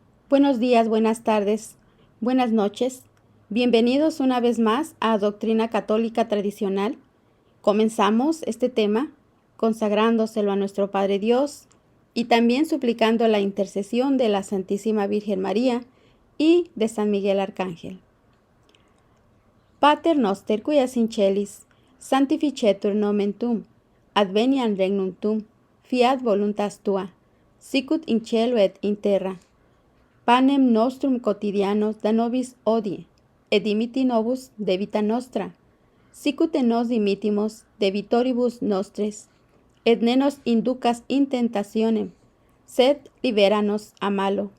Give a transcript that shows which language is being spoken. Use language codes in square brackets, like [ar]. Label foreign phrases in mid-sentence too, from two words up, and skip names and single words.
[es] Buenos días, buenas tardes, buenas noches. Bienvenidos una vez más a Doctrina Católica Tradicional. Comenzamos este tema consagrándoselo a nuestro Padre Dios y también suplicando la intercesión de la Santísima Virgen María y de San Miguel Arcángel. [la] Pater noster qui es in celis, sanctificetur nomen tuum, adveniat regnum tuum, fiat voluntas tua, sicut in cielo et in terra. Panem nostrum quotidianum da nobis hodie, et dimitti nobis debita nostra, sicut nos dimittimus debitoribus nostres, et ne nos inducas in tentationem, sed libera nos a malo.